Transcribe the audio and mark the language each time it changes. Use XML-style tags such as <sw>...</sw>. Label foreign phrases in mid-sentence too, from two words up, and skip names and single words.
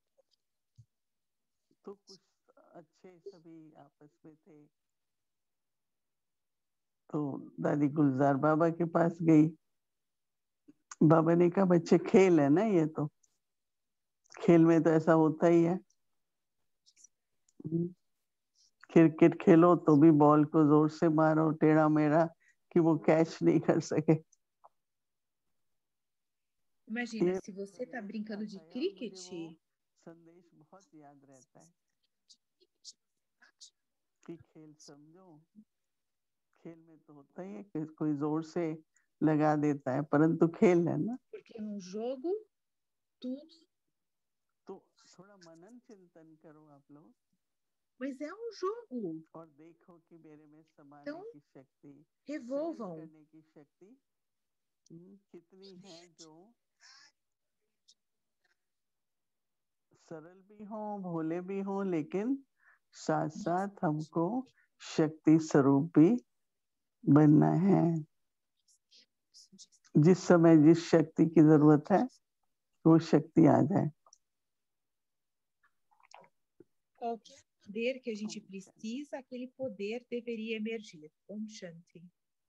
<hi>तो कुछ अच्छे सभी आपस में थे, तो दादी गुलजार बाबा के पास गई। बाबा ने कहा बच्चे खेल है ना, ये तो खेल में तो ऐसा होता ही है। क्रिकेट खेलो तो भी बॉल को जोर से मारो, टेढ़ा मेढ़ा, कि वो कैच नहीं कर सके।</hi> <pt>Imagina, se você tá brincando de cricket,</pt> <hi>संदेश बहुत याद रहता है कि खेल समझो। खेल में तो होता ही है कि कोई जोर से लगा देता है, परंतु खेल है ना।</hi> <pt>porque num jogo tudo,</pt> <hi>तो थोड़ा मनन चिंतन करो आप लोग,</hi> <pt>mas é um jogo.</pt> <hi>और देखो कि मेरे में समाने की शक्ति,</hi> <pt>Revolvam.</pt> <hi>करने की शक्ति कितनी है, जो सरल भी हो, भोले भी हो, लेकिन साथ साथ हमको शक्ति स्वरूप भी बनना है। जिस समय जिस शक्ति की जरूरत है वो शक्ति आ जाए।</hi> <pt>Qualquer poder que a gente precisa, aquele poder deveria emergir.</pt> <hi>Om Shanti.</hi>